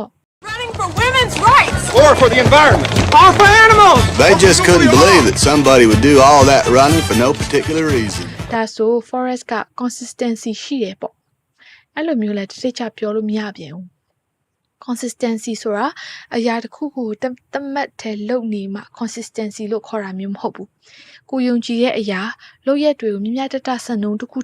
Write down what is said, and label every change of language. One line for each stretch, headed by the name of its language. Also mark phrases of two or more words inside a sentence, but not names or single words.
English: Running for women's rights! Or for the environment! Or for animals! They just couldn't believe that somebody would do all that running for no particular reason.
Burmese: ဒါဆို Forrest က consistency ရှိတယ်ပေါ့အဲ့လိုမျိုးလဲတစ်ချက်ပြောလို့မရပြန်ဘူး consistency ဆိုတာအရာတစ်ခုကိုတမတ်ထဲလုပ်နေမှ consistency လို့ခေါ်တာမျိုးမဟုတ်ဘူးကိုယုံကြည်တဲ့အရာလုပ်ရက်တွေကိုမြတ်တစံနှုန်းတစ်ခု